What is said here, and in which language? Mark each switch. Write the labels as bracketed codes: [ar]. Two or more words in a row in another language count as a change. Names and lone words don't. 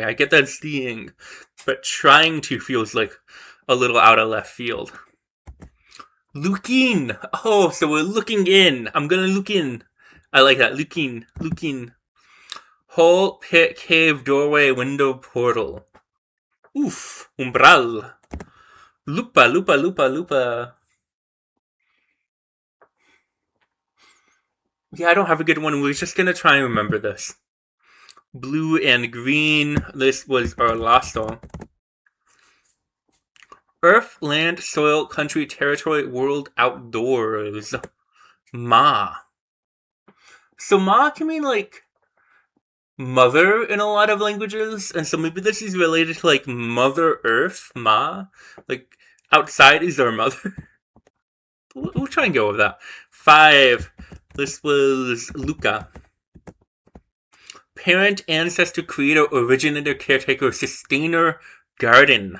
[en] I get that seeing, but trying to feels like a little out of left field. Looking. Oh, so we're looking in. I'm gonna look in. I like that. Looking. Looking. Hole, pit, cave, doorway, window, portal. Oof. [tok] Umbral. Lupa, lupa, lupa, lupa. [en] Yeah, I don't have a good one. We're just gonna try and remember this. Blue and green. This was our last song. Earth, land, soil, country, territory, world, outdoors. [tok] Ma. [en] So ma can mean like mother in a lot of languages, and so maybe this is related to like Mother Earth, Ma. Like outside is our mother. We'll try and go with that. 5. This was Luca. Parent, ancestor, creator, originator, caretaker, sustainer, garden.